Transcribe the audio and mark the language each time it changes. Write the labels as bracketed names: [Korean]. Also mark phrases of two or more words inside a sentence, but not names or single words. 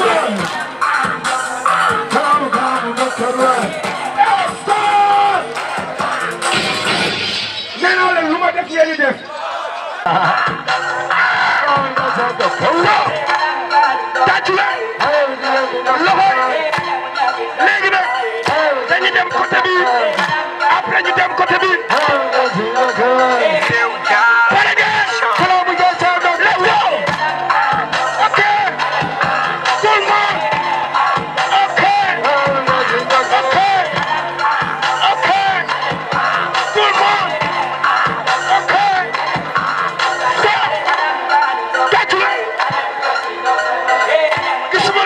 [Wolof] nee naa leen lu ma def yéen def tàccu la loxo léegi nag dañu dem côté bi après ñu dem côté bi pare ngeen xalaa bu jël sa doom [English] let's go ok [French] tout le monde [English] ok ok ok [French] tout le monde [Wolof] ok tàccu la